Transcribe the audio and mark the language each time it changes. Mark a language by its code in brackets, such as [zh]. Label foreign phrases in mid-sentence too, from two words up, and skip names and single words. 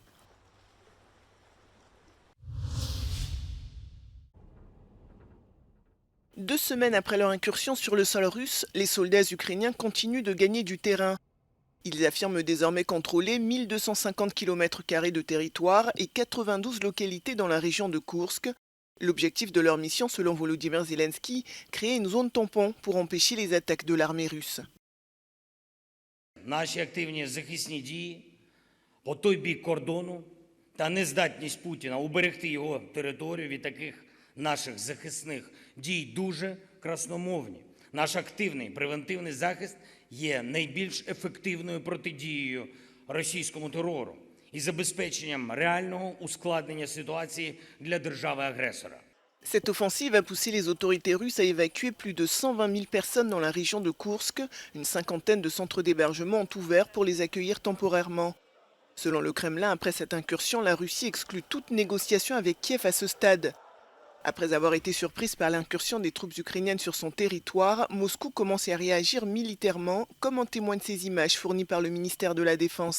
[fr] Deux semaines après leur incursion sur le sol russe, les soldats ukrainiens continuent de gagner du terrain. Ils affirment désormais contrôler 1250 km² de territoire et 92 localités dans la région de Koursk. L'objectif de leur mission, selon Volodymyr Zelensky, créer une zone tampon pour empêcher les attaques de l'armée russe. [uk] Наші активні захисні дії по той бік кордону та нездатність Путіна уберегти його територію від таких наших захисних дій дуже красномовні. Наш активний превентивний захист є найбільш ефективною протидією російському терору і забезпеченням реального ускладнення ситуації для держави-агресора. [fr] Cette offensive a poussé les autorités russes à évacuer plus de 120 000 personnes dans la région de Koursk. Une cinquantaine de centres d'hébergement ont ouvert pour les accueillir temporairement. Selon le Kremlin, après cette incursion, la Russie exclut toute négociation avec Kiev à ce stade. Après avoir été surprise par l'incursion des troupes ukrainiennes sur son territoire, Moscou commence à réagir militairement, comme en témoignent ces images fournies par le ministère de la Défense.